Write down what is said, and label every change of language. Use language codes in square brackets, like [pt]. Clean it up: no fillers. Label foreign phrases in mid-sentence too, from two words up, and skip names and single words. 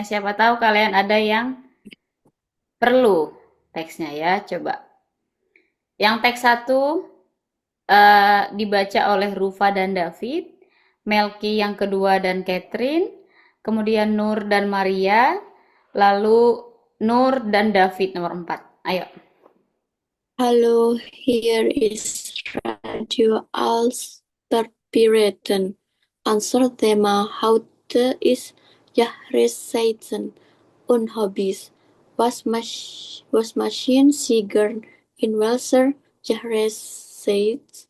[id] Siapa tahu kalian ada yang perlu teksnya ya. Coba. Yang teks 1 dibaca oleh Rufa dan David, Melki yang kedua dan Catherine, kemudian Nur dan Maria, lalu Nur dan David nomor 4. Ayo. [de] Hallo, hier ist Radio Alsterpiraten. Unser Thema heute ist Jahreszeiten und Hobbys. Was machen Sie gern in welcher Jahreszeit?